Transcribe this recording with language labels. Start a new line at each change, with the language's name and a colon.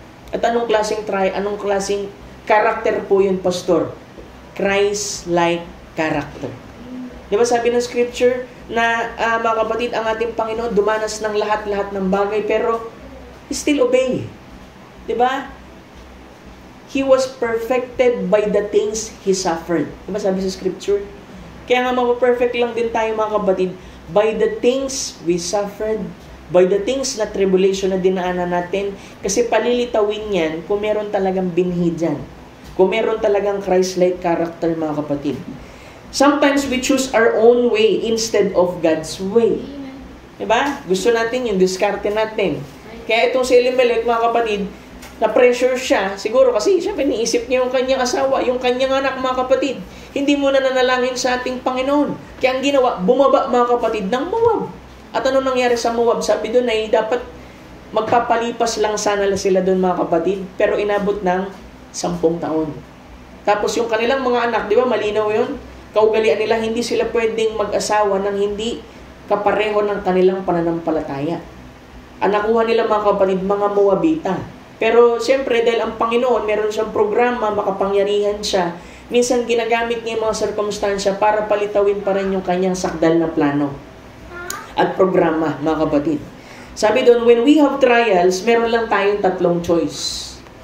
Filipino: At anong klaseng karakter po yun, Pastor? Christ-like character. Di ba sabi ng scripture na mga kapatid, ang ating Panginoon dumanas ng lahat-lahat ng bagay pero still obey. Di ba?
English: He was perfected by the things He suffered.
Filipino: Di ba sabi sa scripture? Kaya nga mapaperfect lang din tayo, mga kapatid,
English: by the things we suffered,
Filipino: by the things na tribulation na dinaanan natin, kasi palilitawin yan kung meron talagang binhi dyan. Kung meron talagang Christ-like character, mga kapatid.
English: Sometimes we choose our own way instead of God's way.
Filipino: Diba? Gusto natin yung diskarte natin. Kaya itong si Elimelech, mga kapatid, na-pressure siya, siguro kasi siya iniisip niya yung kanyang asawa, yung kanyang anak, mga kapatid. Hindi mo na nanalangin sa ating Panginoon. Kaya ang ginawa, bumaba, mga kapatid, ng Moab. At ano nangyari sa Moab? Sabi doon ay dapat magpapalipas lang sana sila doon, mga kapatid, pero inabot ng 10 taon. Tapos yung kanilang mga anak, di ba, malinaw yun? Kaugalian nila, hindi sila pwedeng mag-asawa nang hindi kapareho ng kanilang pananampalataya. Ang nakuha nila, mga kapatid, mga Moabita. Pero siyempre, dahil ang Panginoon, meron siyang programa, makapangyarihan siya, minsan ginagamit niya yung mga sirkumstansya para palitawin pa rin yung kanyang sakdal na plano at programa, mga kapatid. Sabi doon,
English: when we have trials,
Filipino: meron lang tayong 3 choice.